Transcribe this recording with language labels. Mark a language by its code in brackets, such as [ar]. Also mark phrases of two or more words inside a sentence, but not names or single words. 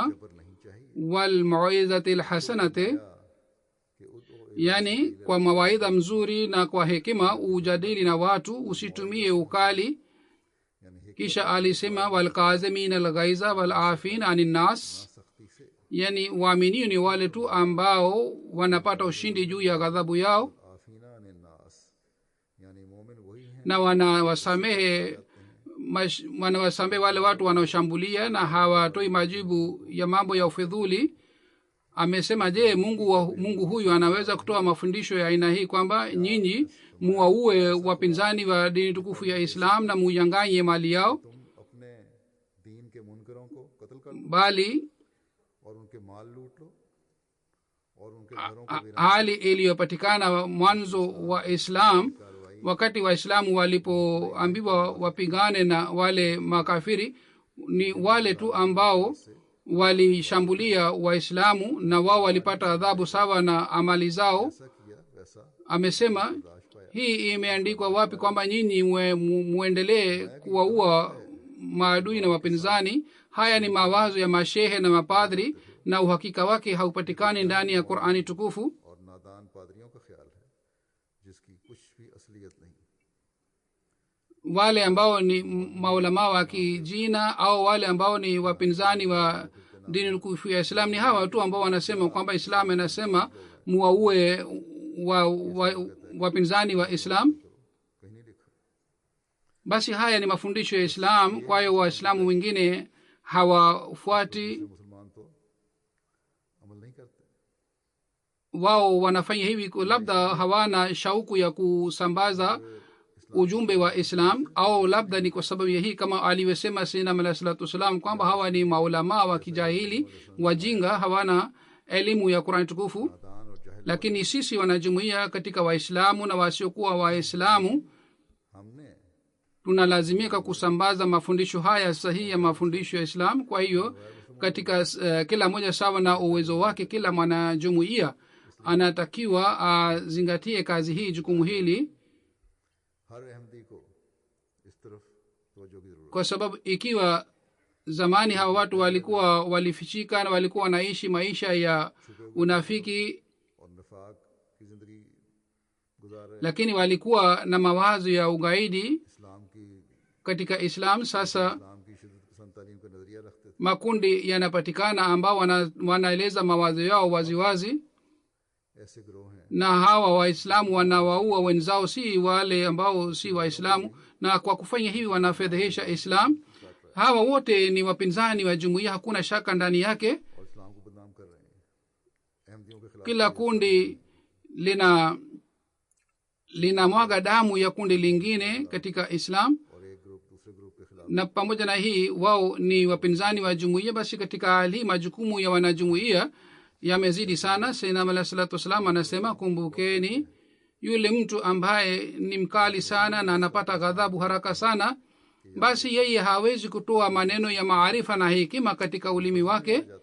[ur] پر نہیں چاہیے [ar] والموعظة الحسنة, [ur] کہ ادع [sw] yani kwa mawaidha mzuri na kwa hekima ujadili na watu, usitumie ukali. [ur] یعنی [sw] Kisha alisema [ar] والكاظمين الغيظ والعافين عن الناس, [ur] سختی سے [sw] yani waaminio ni wale tu ambao wanapata ushindi juu ya ghadhabu yao, [ar] العافين عن الناس, [ur] یعنی مومن وہی ہیں [sw] na wanawasamehe wale watu wanaoshambulia na hawatoi majibu ya mambo ya ufidhuli. Amesema, je, Mungu huyu anaweza kutoa mafundisho ya aina hii kwamba nyinyi muwaue wapinzani wa dini tukufu ya Islam na muyanganye mali yao, [ur] تم اپنے دین کے منکروں کو قتل کر لو [sw] bali [ur] اور ان کے مال لوٹ لو اور ان کے گھروں کو ویران [sw] hali iliyopatikana mwanzo wa Islam, wakati Waislamu walipoambiwa wapigane na wale makafiri, ni wale tu ambao walishambulia waislamu na wao walipata adhabu sawa na amali zao. [ur] ایسا کیا ویسا [sw] Amesema [ur] برداشت پایا. [sw] hii imeandikwa wapi kwamba nyinyi muendelee kuwaua maadui na wapinzani? Haya ni mawazo ya mashehe na mapadri na uhakika wake haupatikani ndani ya Qur'ani tukufu. [ur] اور نادان پادریوں کا خیال ہے جس کی کچھ بھی اصلیت نہیں. [sw] Wale ambao ni maulama wa kijina au wale ambao ni wapinzani wa dini tukufu ya Islam ni hawa tu ambao wanasema kwamba Islam inasema muwaue wapinzani wa Islam. [ur] کہیں نہیں لکھا. [sw] Basi haya ni mafundisho ya Islam, kwa hiyo waislamu wengine hawafuati. [ur] مسلمان تو عمل نہیں کرتے. [sw] Wao wanafanya hivi labda hawana shauku ya kusambaza ujumbe wa Islam, au labda ni kwa sababu ya hii kama alivyosema Sayyidina Muhammad [ar] صلى الله عليه وسلم [sw] kwamba hawa ni maulama wa kijahili wajinga, hawana elimu ya Qur'an tukufu. [ur] نادان اور جاہل [sw] Lakini sisi wanajumuia katika waislamu na wasiokuwa waislamu [ur] ہم نے [sw] tunalazimika kusambaza mafundisho haya sahihi ya mafundisho ya Islam. Kwa hiyo katika kila mmoja sawa na uwezo wake, kila mwanajumuia anatakiwa azingatie kazi hii, jukumu hili, [ur] ہر احمدی کو اس طرف توجہ کی ضرورت [sw] kwa sababu ikiwa zamani hawa watu walikuwa walifichika na walikuwa wanaishi maisha ya unafiki, [ur] ہے اور نفاق کی زندگی گزار رہے ہیں. [sw] lakini walikuwa na mawazo ya ugaidi [ur] اسلام کی [sw] katika Islam. Sasa [ur] اسلام کی شدت پسند تعلیم کا نظریہ رکھتے تھے. [sw] makundi yanapatikana ambao wanaeleza mawazo yao waziwazi, [ur] ایسے گروہ ہیں [sw] na hawa waislamu wanawaua wenzao, si wale ambao si waislamu, na kwa kufanya hivi wanafedhehesha Islam. Hawa wote ni wapinzani wa jumuiya, hakuna shaka ndani yake. [ur] اور اسلام کو بدنام کر رہے ہیں. احمدیوں کے خلاف [sw] Kila kundi linamwaga damu ya kundi lingine katika Islam, [ur] اور ایک گروپ دوسرے گروپ کے خلاف [sw] na pamoja na hii wao ni wapinzani wa jumuiya. Basi katika hali hii majukumu ya wanajumuiya yamezidi sana. Sayyidina Muhammad [ar] صلى الله عليه وسلم [sw] anasema, kumbukeni yule mtu ambaye ni mkali sana na anapata ghadhabu haraka sana, basi yeye hawezi kutoa maneno ya maarifa na hekima katika ulimi wake.